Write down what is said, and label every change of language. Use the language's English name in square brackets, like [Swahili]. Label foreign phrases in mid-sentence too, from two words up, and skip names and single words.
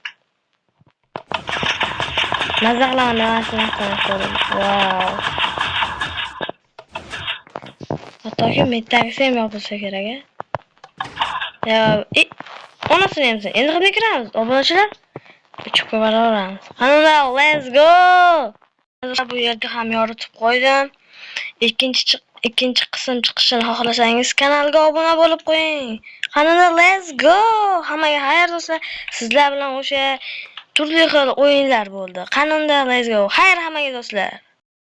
[Uzbek] Mazza qilaman narsani ko'ring. Wow. Hattoki metagisi ham yopilsa kerak, onasini ham endi qilib kiramiz. Obunachilar, bichib qo'yaveramiz. Qanday [English] let's go! [Uzbek] Bu yerga ham yoritib qo'ydim. Ikkinchi qism chiqishini xohlasangiz kanalga obuna bo'lib qo'ying. Qanday [English] let's go! [Uzbek] Hammaga xayr do'stlar. Sizlar bilan o'sha turli xil o'yinlar bo'ldi. Qanday [English] let's go! [Uzbek] Xayr hammaga do'stlar.